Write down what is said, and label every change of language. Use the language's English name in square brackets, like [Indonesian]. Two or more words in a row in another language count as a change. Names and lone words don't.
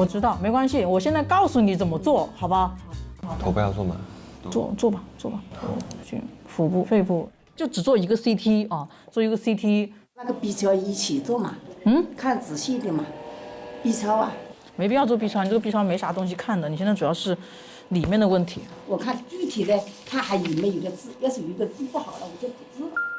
[Chinese] 我知道，沒關係，我現在告訴你怎麼做，好吧？頭不要做嗎？做吧。腹部、肺部就只做一個 CT 啊，做一個 CT。那個 B 超一起做嘛？看仔細點嘛。B 超啊。沒必要做 B 超，你這個 B 超沒啥東西看的，你現在主要是裡面的問題。我看具體的，看還有沒有一個痣，要是有一個痣不好了，我就不治